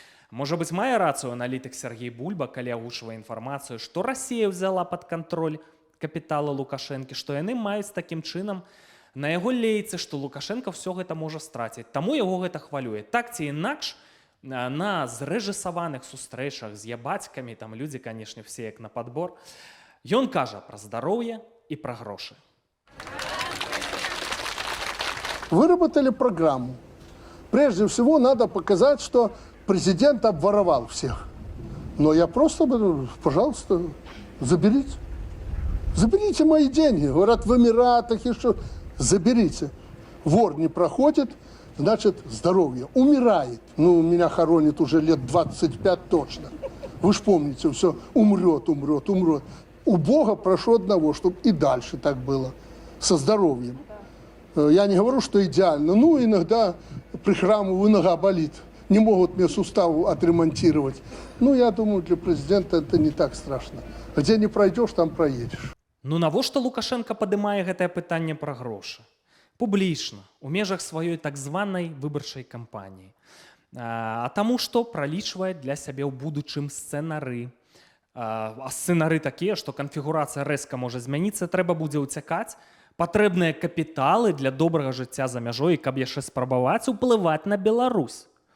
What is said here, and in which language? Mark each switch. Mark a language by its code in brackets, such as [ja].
[be] Можа быць, мае рацыю аналітык Сергей Бульба, калі агучвае інфармацыю, што Расія ўзяла пад кантроль капітала Лукашэнкі, што яны маюць такім чынам на яго лейцы, што Лукашенка все гэта можа страціць. Таму яго гэта хвалюе. Так ці інакш, на зрэжысаваных сустрэчах з ябацькамі, там людзі, канешне, все як на падбор, ён кажа пра здароўе и про гроши. [ru] Выработали программу. Прежде всего надо показать, что президент обворовал всех. Но я просто, пожалуйста, заберите. Заберите мои деньги. Говорят, в Эмиратах еще. Заберите. Вор не проходит, значит, здоровье. Умирает. Ну, меня хоронит уже лет 25 точно. Вы ж помните, все умрет, умрет, умрет. У Бога прошу одного, чтобы и дальше так было, со здоровьем. Я не говорю, что идеально. Ну, иногда прихрамываю, нога болит. Не могут мне сустав отремонтировать. Ну, я думаю, для президента это не так страшно. Где не пройдешь, там проедешь. [be] Ну, навошта Лукашенко падымае гэтае пытанне пра грошы? Публічна, у межах сваёй так званай выбарчай кампаніі. А таму, што пралічвае для сябе ў будучым сцэнары. А сцэнары такія, што канфігурацыя рэзка можа змяніцца, трэба будзе ўцякаць, патрэбныя капіталы для добрага жыцця за мяжой, каб яшчэ спрабаваць уплываць на Беларусь.